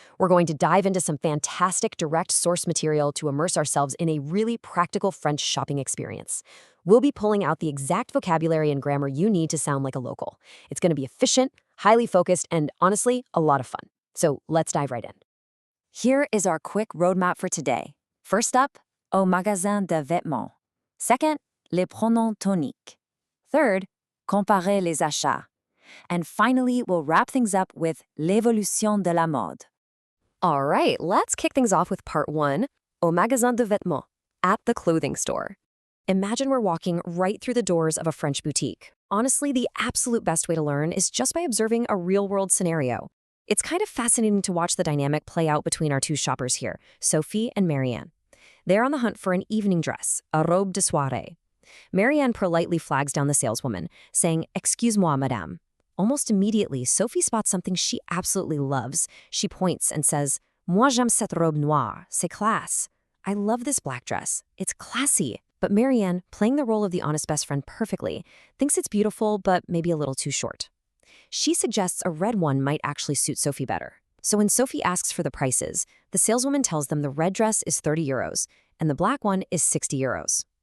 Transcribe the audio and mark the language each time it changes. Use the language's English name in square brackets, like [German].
[English] We're going to dive into some fantastic direct source material to immerse ourselves in a really practical French shopping experience. We'll be pulling out the exact vocabulary and grammar you need to sound like a local. It's going to be efficient, highly focused, and honestly, a lot of fun. So let's dive right in. Here is our quick roadmap for today. First up, [French] au magasin de vêtements. [English] Second, [French] les pronoms toniques. [English] Third, comparer les achats. And finally, we'll wrap things up with [French] l'évolution de la mode. [English] All right, let's kick things off with part one, [French] au magasin de vêtements, [English] at the clothing store. Imagine we're walking right through the doors of a French boutique. Honestly, the absolute best way to learn is just by observing a real-world scenario. It's kind of fascinating to watch the dynamic play out between our two shoppers here, Sophie and Marianne. They're on the hunt for an evening dress, a [French] robe de soirée. [English] Marianne politely flags down the saleswoman, saying, [French] "Excuse-moi, madame." [English] Almost immediately, Sophie spots something she absolutely loves. She points and says, [French] "Moi j'aime cette robe noire, c'est classe." [English] I love this black dress. It's classy. But Marianne, playing the role of the honest best friend perfectly, thinks it's beautiful but maybe a little too short. She suggests a red one might actually suit Sophie better. So when Sophie asks for the prices, the saleswoman tells them the red dress is 30 euros and the black one is 60 euros.